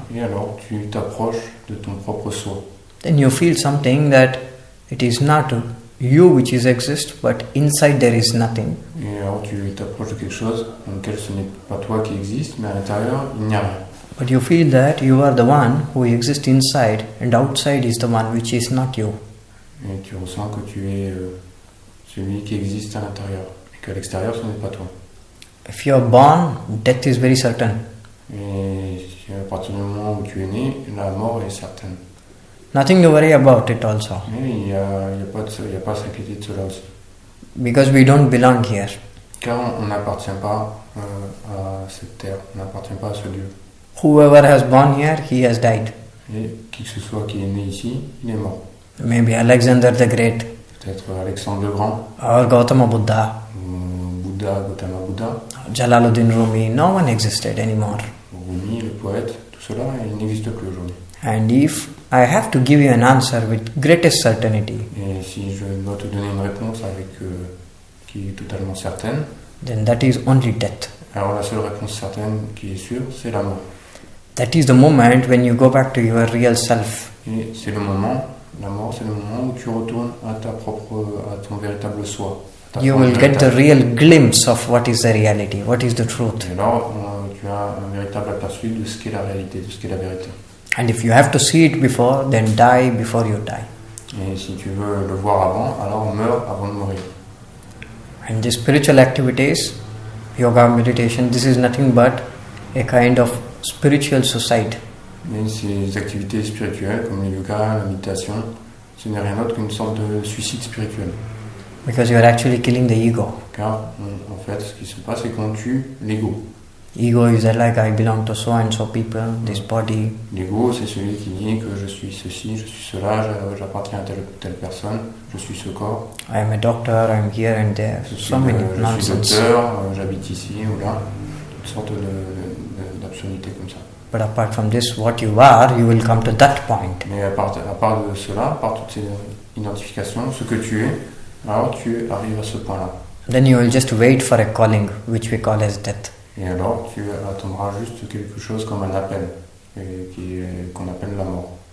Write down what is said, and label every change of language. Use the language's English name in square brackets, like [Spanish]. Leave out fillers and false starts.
[French] Et alors tu t'approches de ton propre soi. [English] Then you feel something that it is not you which is exist, but inside there is nothing. [French] Et alors tu t'approches de quelque chose dans lequel ce n'est pas toi qui existe, mais à l'intérieur, il n'y a rien. [English] But you feel that you are the one who exists inside, and outside is the one which is not you. [French] Et tu ressens que tu es celui qui existe à l'intérieur, et qu'à l'extérieur, ce n'est pas toi. [English] If you are born, death is very certain. [French] Et à partir du moment où tu es né, la mort est certaine. [English] Nothing to worry about it also. [French] Mais il n'y a pas à s'inquiéter de cela aussi. [English] Because we don't belong here. [French] Car on n'appartient pas à cette terre, on n'appartient pas à ce lieu. [English] Whoever has born here, he has died. [French] Et qui que ce soit qui est né ici, il est mort. [English] Maybe Alexander the Great, [French] Peut-être Alexandre le Grand, [English] or Gautama Buddha, [French] Bouddha, Gautama Bouddha, [English] Jalaluddin Rumi, no one existed anymore. [French] Rumi, le poète, tout cela, il n'existe plus aujourd'hui. [English] And if I have to give you an answer with greatest certainty, [French] Et si je dois te donner une réponse qui est totalement certaine, [English] then that is only death. [French] alors la seule réponse certaine qui est sûre, c'est la mort. [English] That is the moment when you go back to your real self. [French] Et c'est le moment, la mort, c'est le moment où tu retournes à ton véritable soi. [English] You will get the real glimpse of what is the reality, what is the truth. [French] Et alors, tu as un véritable aperçu de ce qu'est la réalité, de ce qu'est la vérité. [English] And if you have to see it before, then die before you die. [French] Et si tu veux le voir avant, alors meurs avant de mourir. [English] And the spiritual activities, yoga, meditation, this is nothing but a kind of spiritual suicide. [French] Mais ces activités spirituelles, comme le yoga, la méditation, ce n'est rien d'autre qu'une sorte de suicide spirituel. [English] Because you are actually killing the ego. [French] Car, en fait, ce qui se passe, c'est qu'on tue l'ego. [English] Ego is like I belong to so and so people, this body. [French] L'ego, c'est celui qui dit que je suis ceci, je suis cela, j'appartiens à telle ou telle personne, je suis ce corps. [English] I am a doctor, I am here and there. [French] Je suis [English] nonsense. [French] docteur, j'habite ici ou là. Toutes sortes d'absurdités comme ça. [English] But apart from this, what you are, you will come to that point. [French] Mais à part de cela, à part toutes ces identifications, ce que tu es, alors tu arrives à ce point-là. [English] Then you will just wait for a calling, which we call as death. [French] Et alors tu attendras juste quelque chose comme un appel, qu'on appelle la mort.